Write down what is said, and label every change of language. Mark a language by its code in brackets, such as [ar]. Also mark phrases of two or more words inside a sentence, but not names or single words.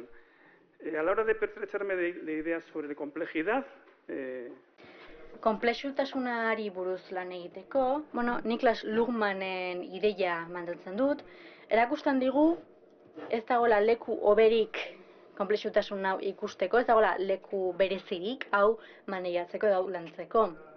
[es] A la hora de pertrecharme de ideas sobre complejidad... [eu] Konplexutasunari buruz lan egiteko, Niklas Luhmannen ideia mantentzen dut, erakusten digu ez dagoela leku hoberik konplexutasun hau ikusteko, ez dagoela leku berezirik hau maneiatzeko edo lantzeko.